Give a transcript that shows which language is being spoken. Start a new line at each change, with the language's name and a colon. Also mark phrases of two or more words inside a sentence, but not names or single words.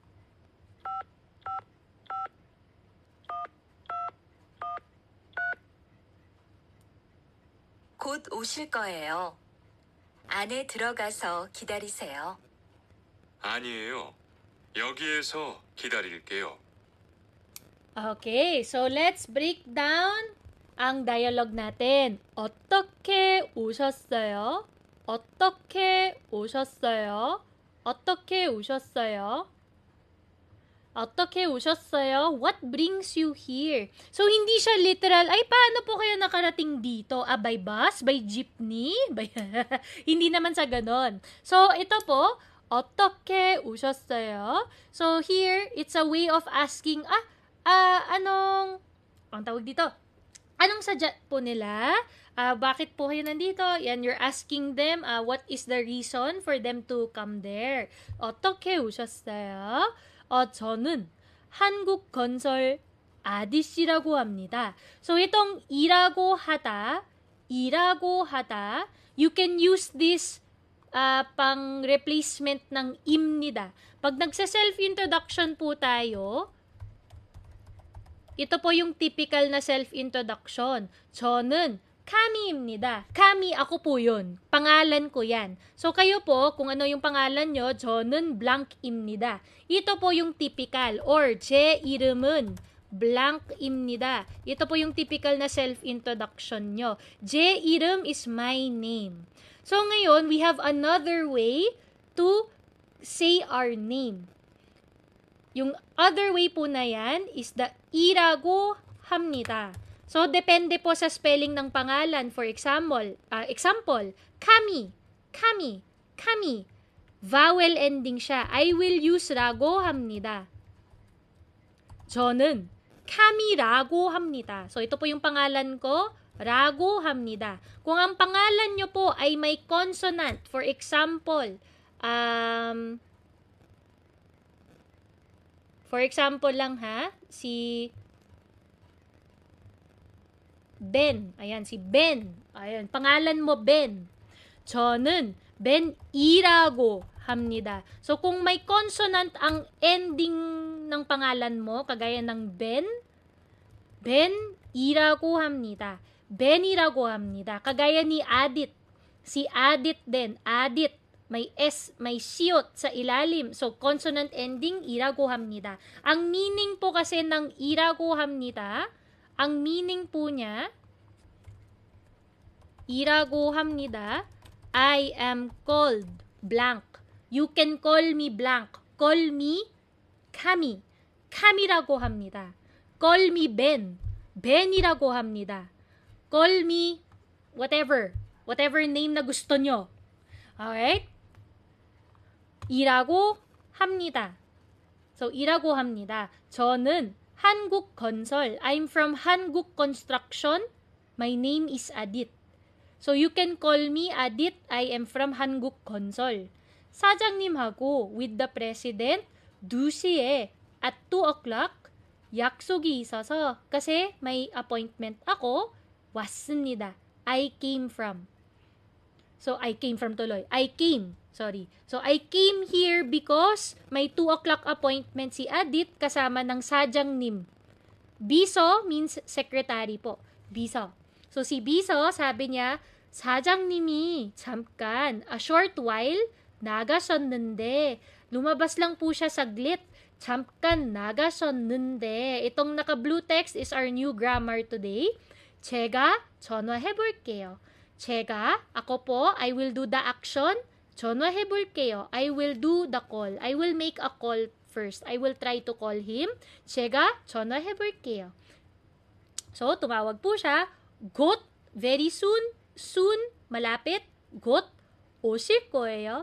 Korean: 곧 오실 거예요. 안에 들어가서 기다리세요. 아니에요. 여기에서 기다릴게요.
English: Okay, so let's break down
Filipino: ang dialogue natin.
Korean: 어떻게 오셨어요? 어떻게 오셨어요? 어떻게 오셨어요? 어떻게 오셨어요?
English: What brings you here? So,
Filipino: hindi siya literal, ay, paano po kayo nakarating dito? By bus? By jeepney? Hindi naman sa ganon. So, ito po,
Korean: 어떻게 오셨어요?
English: So, here, it's a way of asking,
Filipino: ang tawag dito? Anong sadya po nila? Bakit po kayo nandito? Yan,
English: you're asking them what is the reason for them to come there.
Korean: 어떻게 오셨어요? 저는 한국건설 아디씨라고 합니다.
Filipino: So, itong
Korean: 이라고 하다,
English: you can use this
Filipino: pang replacement ng
English: imnida.
Filipino: Pag nagsa-self-introduction po tayo, ito po yung typical na self-introduction.
Korean: 저는 카미입니다. 카미,
Filipino: ako po yun. Pangalan ko yan. So, kayo po, kung ano yung pangalan nyo,
Korean: 저는 blank입니다.
Filipino: Ito po yung typical. Or,
Korean: 제 이름은 blank입니다.
Filipino: Ito po yung typical na self-introduction nyo.
Korean: 제 이름
English: is my name. So, ngayon, we have another way to say our name. Yung other way po na yan is the
Korean: 이라고 합니다.
Filipino: So, depende po sa spelling ng pangalan.
English: For example, 카미. Vowel ending siya. I will use
Korean: 라고 합니다. 저는 Kami라고 합니다.
Filipino: So, ito po yung pangalan ko,
Korean: 라고 합니다.
Filipino: Kung ang pangalan nyo po ay may consonant,
English: for example,
Filipino: lang ha, si Ben. Ayan, si Ben. Ayan, pangalan mo Ben.
Korean: 저는 Ben이라고 합니다.
Filipino: So, kung may consonant ang ending ng pangalan mo, kagaya ng Ben,
Korean: Ben이라고 합니다. Ben이라고 합니다.
Filipino: Kagaya ni Adit. Si Adit din. Adit. May S, may siyot sa ilalim.
English: So, consonant ending,
Korean: 이라고 합니다.
Filipino: Ang meaning po kasi ng 이라고 합니다, ang meaning po niya,
Korean: 이라고 합니다,
English: I am called blank. You can call me blank. Call me Kami.
Korean: Kami라고 합니다.
English: Call me Ben.
Korean: Ben이라고 합니다.
English: Call me whatever. Whatever name
Filipino: na gusto nyo.
English: Alright?
Korean: 이라고 합니다. So, 이라고 합니다. 저는 한국건설.
English: I'm from Hankook Construction. My name is Adit. So, you can call me Adit. I am from Hankook Consol.
Korean: 사장님하고
English: with the president
Korean: 2시에
English: at 2 o'clock
Korean: 약속이 있어서
Filipino: kasi may appointment ako,
Korean: 왔습니다.
English: I came from. So, I came from tuloy. So, I came here because may 2 o'clock appointment
Filipino: si Adit kasama ng
English: 사장님. Biso means secretary po.
Filipino: Biso. So, si Biso, sabi niya,
Korean: 사장님이 잠깐,
English: a short while,
Korean: 나가셨는데,
Filipino: lumabas lang po siya saglit.
Korean: 잠깐 나가셨는데,
Filipino: itong naka-blue
English: text is our new grammar today.
Korean: 제가 전화해 볼게요.
Filipino: ako po,
English: I will do the action.
Korean: 전화해 볼게요.
English: I will do the call. I will make a call first. I will try to call him.
Korean: 제가 전화해 볼게요.
Filipino: So, tumawag po siya.
Korean: 곧,
English: very soon. Soon,
Filipino: malapit.
Korean: 곧, 오실 거예요.